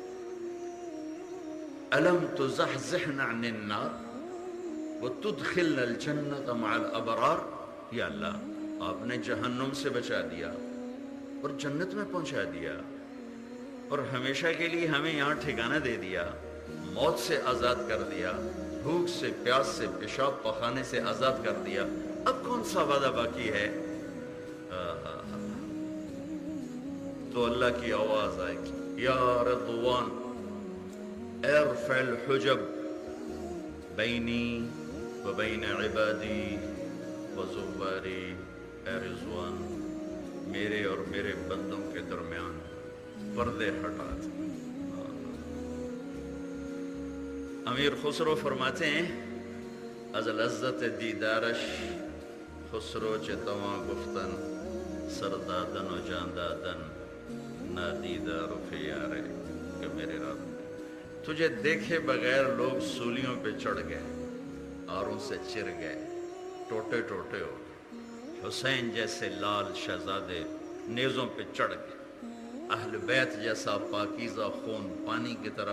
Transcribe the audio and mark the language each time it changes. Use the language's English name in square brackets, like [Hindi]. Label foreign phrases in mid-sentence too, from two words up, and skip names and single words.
[Arabic] الم تزحزحنا عن النار وتدخلنا الجنت مع الابرار، [Urdu] یا اللہ آپ نے جہنم سے بچا دیا اور جنت میں پہنچا دیا اور ہمیشہ کے لیے ہمیں یہاں ٹھکانہ دے دیا، موت سے آزاد کر دیا، بھوک سے، پیاس سے، پیشاب پخانے سے آزاد کر دیا، اب کون سا وعدہ باقی ہے؟ تو اللہ کی آواز آئے گی [Arabic] یا رضوان ارفع الحجب بینی و بین عبادی و زواری، [Urdu] اے رضوان میرے اور میرے بندوں کے درمیان پردے ہٹا دے. امیر خسرو فرماتے ہیں [Persian] از لذت دیدارش خسرو چتواں گفتن سردادن و جاندادن نادیدار و خیارے. [Urdu] کہ میرے رب تجھے دیکھے بغیر لوگ سولیوں پہ چڑھ گئے، آروں سے چر گئے، ٹوٹے ٹوٹے ہو گئے، حسین جیسے لال شہزادے نیزوں پہ چڑھ گئے، اہل بیت جیسا پاکیزہ خون پانی کی طرح